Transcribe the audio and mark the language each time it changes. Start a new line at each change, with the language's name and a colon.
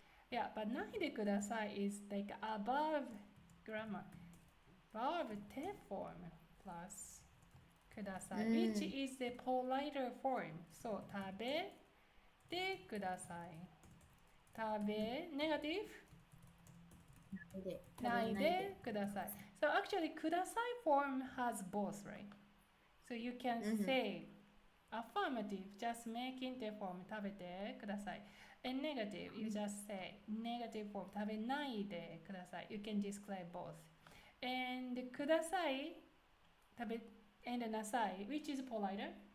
English: Yeah, but ないでください is like above grammar. Verb 手 form plus ください、which is the politer form.
Japanese: So 食べてください。食べ negative ないでください。
English: So actually ください form has both, right? So you can say affirmative, just making the form 食べてください。 And negative, you just say negative form 食べないでください。 You can describe both. And ください食べ and なさい which is politer?